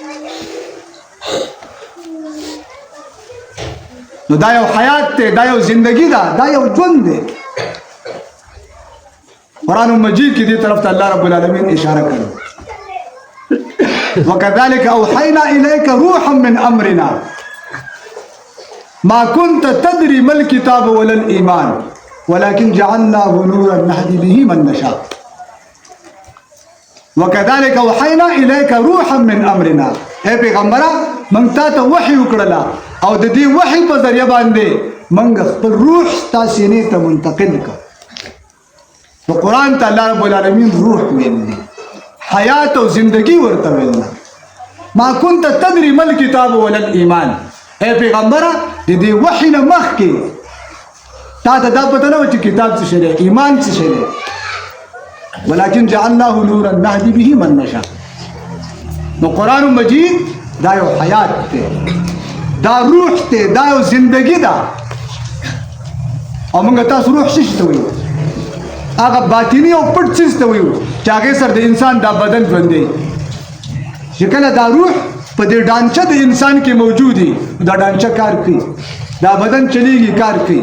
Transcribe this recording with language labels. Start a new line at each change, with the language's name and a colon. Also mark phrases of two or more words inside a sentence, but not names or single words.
Pashto: نو دا یو حیات دی، دا یو زندگی ده، دا یو ژوند دی. قرآن مجید کې دې طرف ته الله رب العالمین اشاره کړي،
Arabic: وکذلک اوحینا الیک روحا من امرنا ما كنت تدري ما الكتاب ولا الإيمان ولكن جعلناه نورا نهدي به من نشاء وكذلك أوحينا إليك روحا من أمرنا.
Pashto: اے پیغمبره موږ تا ته وحی وکړله او د دې وحی په ذریعه باندې موږ خپل روح ستا سینې ته منتقل کړ. نو قرآن ته
Arabic: الله رب العالمین
Pashto: روح ویل دي، حیات او زندگی ورته ویل ده.
Arabic: ما كنت تدري ما الكتاب ولا الإيمان،
Pashto: اے پیغمبره د دې وحی نه مخکې تا ته دا پته نه وه چې کتاب څه شی دی، ایمان څه شی دی.
Arabic: ولکن جعلناه نورا نهدي به من نشاء.
Pashto: نو قرآن مجید دا یو حیات دی، دا روح دی، دا یو زندگی ده. او موږ تاسو روح څه شي ته وایو؟ هغه باطني او پټ څیز ته وایو چې هغې سره د انسان دا بدن ژوندی چې کله دا روح په دې ډانچه د انسان کې موجود وي، دا ډانچه کار کوي، دا بدن چلیږي، کار کوي.